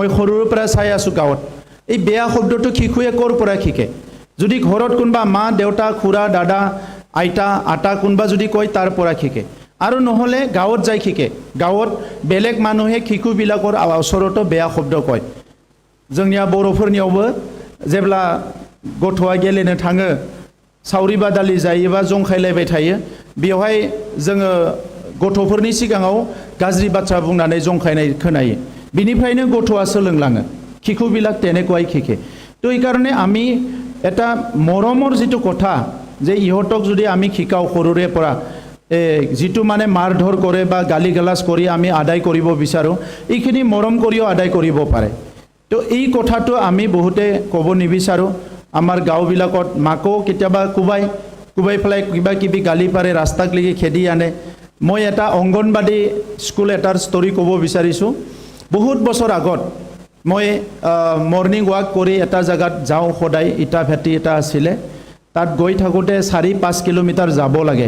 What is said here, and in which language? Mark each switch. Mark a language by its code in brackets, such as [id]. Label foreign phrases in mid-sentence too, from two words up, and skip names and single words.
[as] সৰুৰ পৰা চাই আছো গাঁৱত এই বেয়া শব্দটো শিশুৱে কৰ পৰা শিকে যদি ঘৰত কোনবা মা দেউতা খুৰা দাদা আইতা আটা কোনবা যদি কয় তাৰ পৰা শিকে আৰু নহলে গাঁৱত যাই শিকে গাঁৱত বেলেগ মানুহে শিশুবিলাকৰ ওচৰতো বেয়া শব্দ কয় [brx] जोंनिया बर'फोरनियावबो जेब्ला गथ'आ गेलेनो थाङो सावरि बादालि जायोबा जंखायलायबाय थायो बेवहाय जोङो गथ'फोरनि सिगाङाव गाज्रि बाथ्रा बुंनानै जंखायनाय खोनायो बिनिफ्रायनो गथ'आ सोलोंलाङो [as] শিশুবিলাক তেনেকুৱাই শিকে তো এই কাৰণে আমি এটা মৰমৰ যেটো কথা যে ইহঁতক যদি আমি শিকাও সৰুৰে পৰা যেটো মানে মাৰধৰ কৰে বা গালি গালাজ কৰি আমি আদায় কৰিব বিচাৰো এইখিনি মৰম কৰিও আদায় কৰিব পাৰে তো এই কথাটো আমি বহুতে ক'ব নিবিচাৰো আমাৰ গাঁওবিলাকত মাকো কেতিয়াবা কুবাই ফেলাই কিবা কিবি গালি পাৰে ৰাস্তাক লাগি খেদি আনে মই এটা অংগনবাদী স্কুল এটাৰ ষ্টৰী ক'ব বিচাৰিছো বহুত বছৰ আগত মই [en] morning walk [as] কৰি এটা জেগাত যাওঁ সদায়, ইটা ভেটি এটা আছিলে, তাত গৈ থাকোঁতে 4-5 কিলোমিটাৰ যাব লাগে।